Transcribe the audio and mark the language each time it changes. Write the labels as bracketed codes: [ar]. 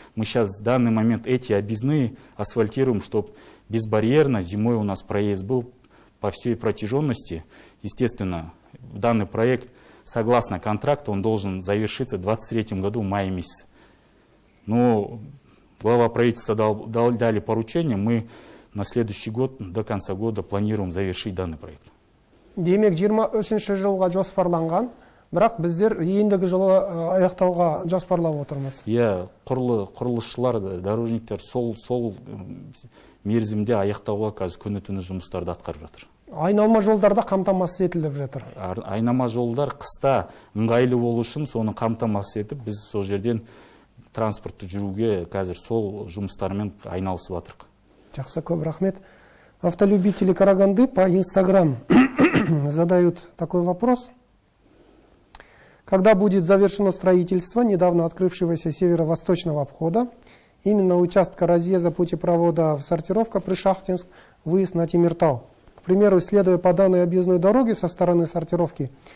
[ru] Мы сейчас в данный момент эти объездные асфальтируем, чтобы безбарьерно зимой у нас проезд был по всей протяженности. Естественно, данный проект, согласно контракту, он должен завершиться в 2023 году, в мае месяце. Но глава правительства дали поручение, мы на следующий год, до конца года, планируем завершить данный проект. [kk] Демек 23 жылға жоспарланған, бірақ біздер ендігі жылы аяқтауға жоспарлап отырмыз. Құрылысшылар, дорожниктер сол мерзімде аяқтауға қазір күні-түні жұмыстарды атқарып жатыр. Айналма жолдарда қамтамасыз етіліп жатыр. Айналма жолдар қыста ыңғайлы болу үшін соны қамтамасыз етіп, біз сол жерден транспортты жүруге қазір сол жұмыстармен айналысып жатырмыз. Жақсы, көп рахмет. [ru] Автолюбители Караганды по Инстаграм задают такой вопрос. Когда будет завершено строительство недавно открывшегося северо-восточного обхода, именно участка разъезда путепровода в Сортировка Пришахтинск, выезд на Темиртау? К примеру, следуя по данной объездной дороге со стороны Сортировки,